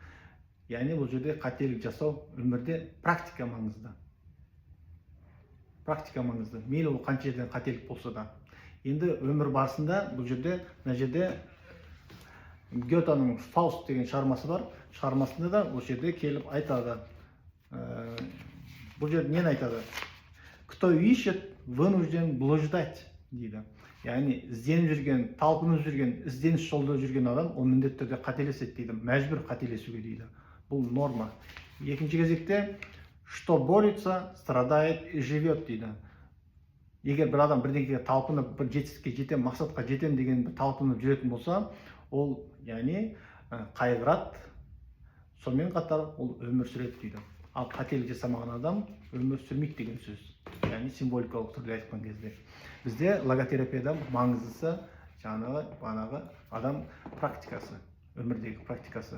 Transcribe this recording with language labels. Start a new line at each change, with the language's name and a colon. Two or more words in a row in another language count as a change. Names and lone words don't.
Kazakh: Яғни бұл жерде қателік жасау өмірде практика маңызды. практика маңызды. Мейлі ол қанша жерден қателік болса да. Енді өмір барысында бұл жерде, мына жерде Гетаның Фауст деген шығармасы бар. Шығармасында да осы жерде келіп айтады. Бұл жерде нені айтады?
Russian: Кто ищет, вынужден блуждать дейді.
Kazakh: Яғни ізденіп жүрген, талпынып жүрген, ізденіс жолда жүрген адам ол міндетті түрде қателеседі дейді. Мәжбүр қателесуге дейді. Бұл норма. Екінші кезекте
Russian: что борется, страдает и живет
Kazakh: дейді. Егер бір адам бірдеңеге талпынып, бір жетістікке жетем, мақсатқа жетем деген талпынып жүретін болса, ол яғни қайғырады, сонымен қатар ол өмір сүреді дейді. Ал қателік жасамаған адам өмір сүрмейді деген сөз. Яғни символикалық түрде айтқан кезде. Бізде логотерапияда маңыздысы жаңағы адам практикасы, өмірдегі практикасы.